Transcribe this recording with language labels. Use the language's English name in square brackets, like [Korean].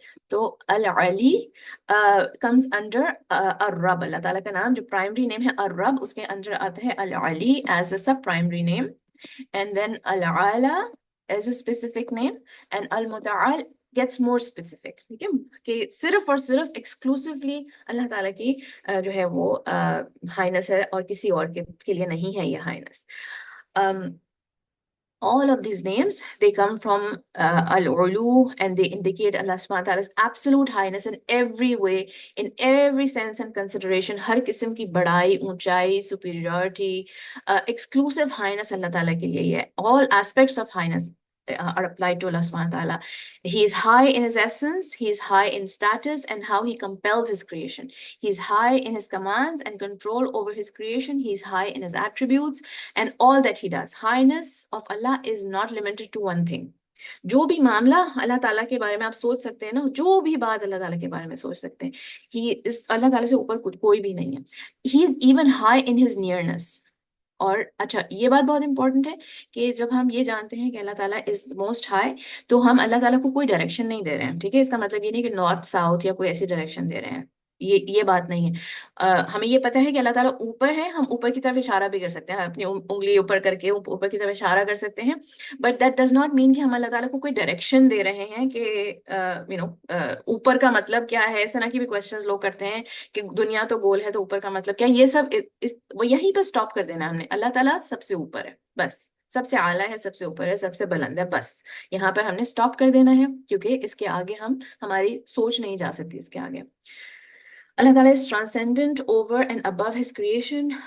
[Urdu] تو العلی [English] comes under [Urdu] الرب، اللہ تعالیٰ کا نام جو پرائمری نیم ہے الرب، اس کے اندر آتا ہے العلی [English] As a sub primary name, and then العلا as a specific name, and المتعال gets more specific. [Urdu] ٹھیک ہے، کہ صرف اور صرف ایکسکلوسیولی اللہ تعالیٰ کی جو ہے وہ ہائنس ہے، اور کسی اور کے لیے نہیں ہے یہ Hines. [English] All of these names, they come from al-ulu, and they indicate Allah subhanahu wa ta'ala's absolute highness in every way, in every sense and consideration. [Urdu] ہر قسم کی بڑائی، اونچائی، superiority، exclusive highness اللہ تعالیٰ کے لیے ہے. [English] All aspects of highness are applied to Allah subhanahu wa ta'ala. He is high in his essence, he is high in status, and how he compels his creation. He is high in his commands and control over his creation. He is high in his attributes and all that he does. Highness of Allah is not limited to one thing. [Urdu] جو بھی معاملہ اللہ تعالیٰ کے بارے میں آپ سوچ سکتے ہیں نا، جو بھی بات اللہ تعالیٰ کے بارے میں سوچ سکتے ہیں، اللہ تعالیٰ سے اوپر کوئی بھی نہیں ہے. [English] He is even high in his nearness. [Urdu] اور اچھا یہ بات بہت امپورٹنٹ ہے کہ جب ہم یہ جانتے ہیں کہ اللہ تعالیٰ [English] is most high, [Urdu] تو ہم اللہ تعالیٰ کو کوئی ڈائریکشن نہیں دے رہے ہیں. ٹھیک ہے، اس کا مطلب یہ نہیں کہ نارتھ ساؤتھ یا کوئی ایسی ڈائریکشن دے رہے ہیں، یہ بات نہیں ہے. ہمیں یہ پتہ ہے کہ اللہ تعالیٰ اوپر ہے، ہم اوپر کی طرف اشارہ بھی کر سکتے ہیں، اپنی انگلی اوپر کر کے اوپر کی طرف اشارہ کر سکتے ہیں. [English] but that does not mean [Urdu] کہ ہم اللہ تعالیٰ کو کوئی ڈائریکشن دے رہے ہیں کہ اوپر کا مطلب کیا ہے. اس طرح کی بھی کوشچنز لوگ کرتے ہیں کہ دنیا تو گول ہے تو اوپر کا مطلب کیا. یہ سب یہیں پہ اسٹاپ کر دینا ہم نے. اللہ تعالیٰ سب سے اوپر ہے، بس سب سے اعلیٰ ہے، سب سے اوپر ہے، سب سے بلند ہے، بس یہاں پر ہم نے اسٹاپ کر دینا ہے، کیونکہ اس کے آگے ہماری سوچ نہیں جا سکتی اس کے آگے. [English] اللہ تعالیٰ is transcendent over and above his creation.